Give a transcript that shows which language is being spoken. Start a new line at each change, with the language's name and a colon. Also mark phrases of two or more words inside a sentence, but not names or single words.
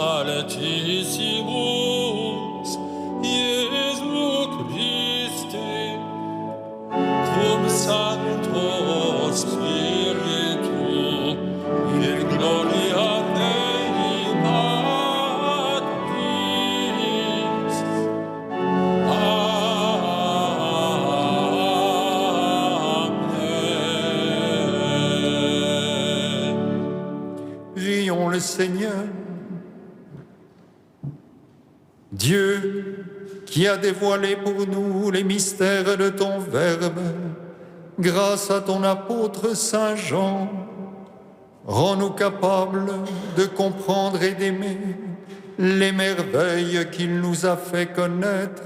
Latin: altissimus, Iesu Christe, cum Sancto Spiritu, in gloria Dei Patris. Amen.
French: Prions le Seigneur. Dieu, qui a dévoilé pour nous les mystères de ton Verbe, grâce à ton apôtre Saint Jean, rends-nous capables de comprendre et d'aimer les merveilles qu'il nous a fait connaître.